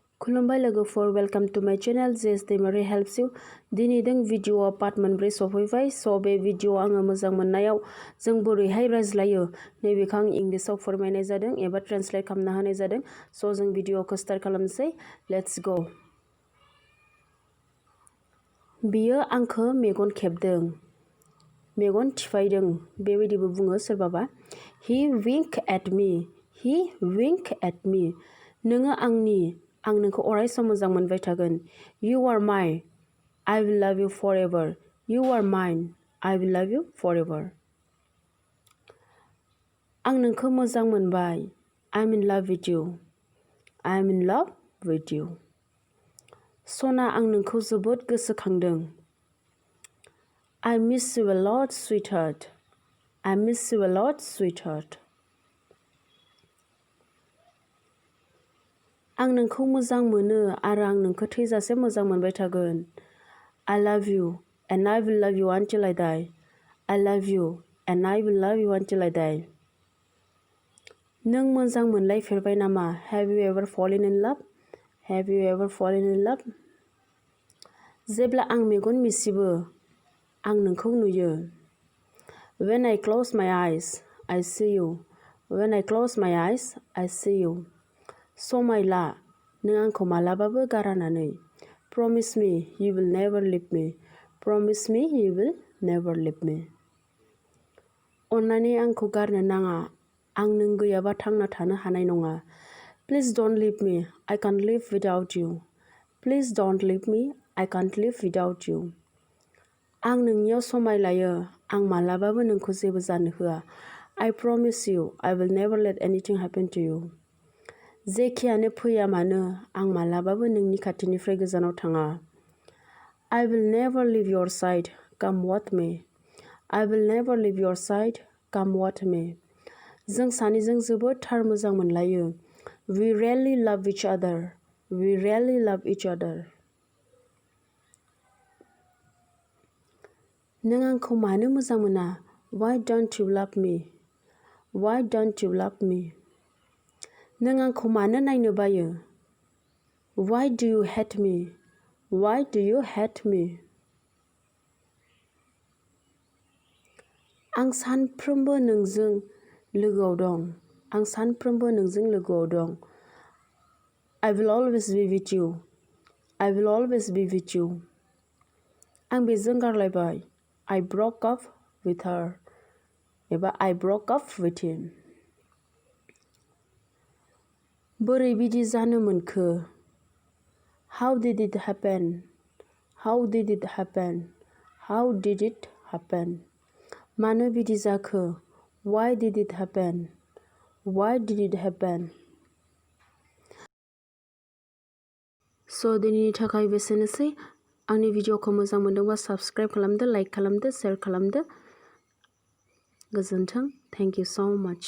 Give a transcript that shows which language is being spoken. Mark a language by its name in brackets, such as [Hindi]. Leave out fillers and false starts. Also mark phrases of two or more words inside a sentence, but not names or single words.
[Bodo] खुलुमबाय लोगोफोर, [English] welcome to my channel JS.Daimari helps you। [Bodo] दिनै दों भिडिअ पार्ट मोनब्रै सफैबाय। बे भिडिअ आङो मोजां मोननायाव जों बोरैहाय रायज्लायो नैबेखौ आं इंलिशाव फोरमायनाय जादों एबा ट्रान्सलेट खालामना होनाय जादों। जों भिडिअखौ स्टार्ट खालामनोसै। [English] let's go. [Bodo] बियो आंखौ मेगन खेबदों, मेगन थिफायदों बेबायदिबो बुङो सोरबाबा। [English] He winked at me, he winked at me। [Bodo] नोङो आंनि, आं नोंखौ अराय सम मोजां मोनबाय थागोन। [English] You are mine, I will love you forever। You are mine, I will love you forever। [Bodo] आं नोंखौ मोजां मोनबाय। [English] I'm in love with you, I'm in love with you। [Bodo] सना, आं नोंखौ जोबोद गोसोखांदों। [English] I miss you a lot, sweetheart, I miss you a lot, sweetheart। [Bodo] आं नोंखौ मोजां मोनो आरो आं नोंखौ थैजासे मोजां मोनबाय थागोन। [English] I love you and I will love you until I die। I love you and I will love you until I die। [Bodo] नों मोजां मोनलायफेरबाय नामा? [English] Have you ever fallen in love? Have you ever fallen in love? [Bodo] जेब्ला आं मेगन मिसिबो, आं नोंखौ नुयो। [English] When I close my eyes, I see you। When I close my eyes, I see you। [Bodo] समायला, नों आंखौ मालाबाबो गारनानै। [English] Promise me you will never leave me। Promise me you will never leave me। [Bodo] अन्नानै आंखौ गारनो नाङा, आं नों गैयाबा थांना थानो हानाय नङा। [English] Please don't leave me, I can't live without you। Please don't leave me, I can't live without you। [Bodo] आं नोंनियाव समायलायो, आं मालाबाबो नोंखौ जेबो जानो होआ। [English] I promise you I will never let anything happen to you। [Bodo] जेखियानो फैया मानो, आं मालाबाबो नोंनि खाथिनिफ्राय गोजानाव थाङा। [English] I will never leave your side, come what may। I will never leave your side, come what may। [Bodo] जों सानैजों जोबोद थार मोजां मोनलायो। [English] We really love each other, we really love each other। [Bodo] नों आंखौ मानो मोजां मोना? [English] Why don't you love me? Why don't you love me? [Bodo] नों आंखौ मानो नायनो बायो? [English] Why do you hate me? Why do you hate me? [Bodo] आं सानफ्रोमबो नोंजों लोगोआव दं। आं सानफ्रोमबो नोंजों लोगोआव दं। [English] I will always be with you। I will always be with you। [Bodo] आं बेजों गारलायबाय। [English] I broke up with her एबा I broke up with him। [Bodo] बोरै बिदि जानो मोनखो? [English] How did it happen? How did it happen? How did it happen? [Bodo] मानो बिदि जाखो? [English] Why did it happen? Why did it happen? [Bodo] दिनैनि थाखाय बेसेनोसै। आंनि भिडिअखौ मोजां मोनदोंबा साबस्क्राइब खालामदो, लाइक खालामदो, शेयार खालामदो। [English] गोजोन्थों। Thank you so much।